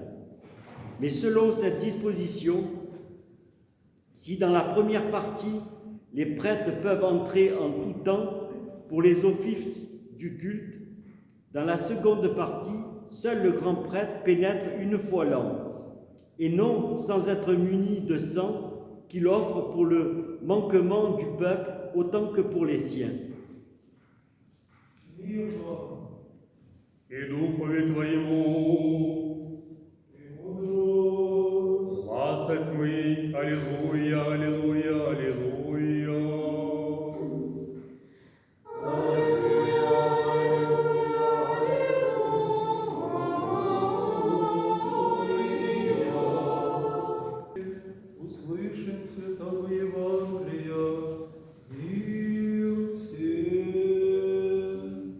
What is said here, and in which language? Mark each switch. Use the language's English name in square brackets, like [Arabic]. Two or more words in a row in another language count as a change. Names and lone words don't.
[French] Mais selon cette disposition, si dans la première partie, les prêtres peuvent entrer en tout temps pour les offices du culte, dans la seconde partie, seul le grand prêtre pénètre une fois l'an, et non sans être muni de sang qu'il offre pour le manquement du peuple autant que pour les siens. [Church Slavic] И Духове Твоему, гласа мы, аллилуйя, аллилуйя, аллилуйя. Услышим Святого Евангелия, мир всем.